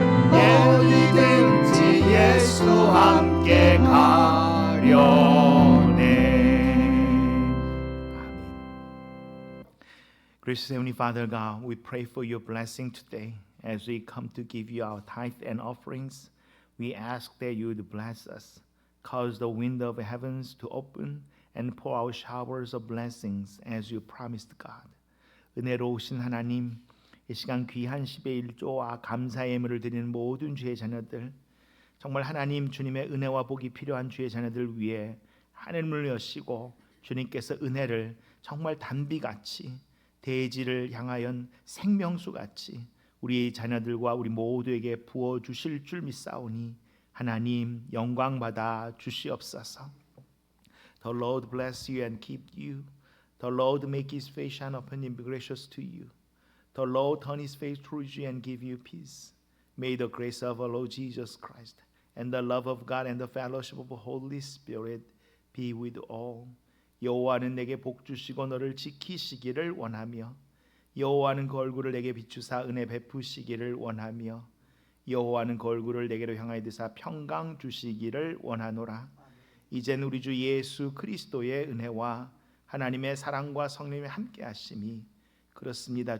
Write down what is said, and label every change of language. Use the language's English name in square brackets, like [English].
[Korean] 어디든지 예수와 함께 가려네. 아멘. [English] Gracious Heavenly Father God, we pray for your blessing today as we come to give you our tithe and offerings. We ask that you would bless us, cause the window of heavens to open and pour out showers of blessings as you promised, God. [Korean] 은혜로우신 하나님, 이 시간 귀한 10의 1조와 감사의 예물을 드리는 모든 주의 자녀들, 정말 하나님 주님의 은혜와 복이 필요한 주의 자녀들 위해 하늘문을 여시고 주님께서 은혜를 정말 단비같이 대지를 향하여 생명수같이 우리 자녀들과 우리 모두에게 부어주실 줄 믿사오니 하나님 영광 받아 주시옵소서. [English] The Lord bless you and keep you. The Lord make his face shine upon you and be gracious to you. The Lord turn his face towards you and give you peace. May the grace of our Lord Jesus Christ and the love of God and the fellowship of the Holy Spirit be with all. [Korean] 여호와는 내게 복 주시고 너를 지키시기를 원하며 여호와는 그 얼굴을 내게 비추사 은혜 베푸시기를 원하며 여호와는 그 얼굴을 내게로 향하여 드사 평강 주시기를 원하노라. 이젠 우리 주 예수 그리스도의 은혜와 하나님의 사랑과 성령의 함께하심이 그렇습니다.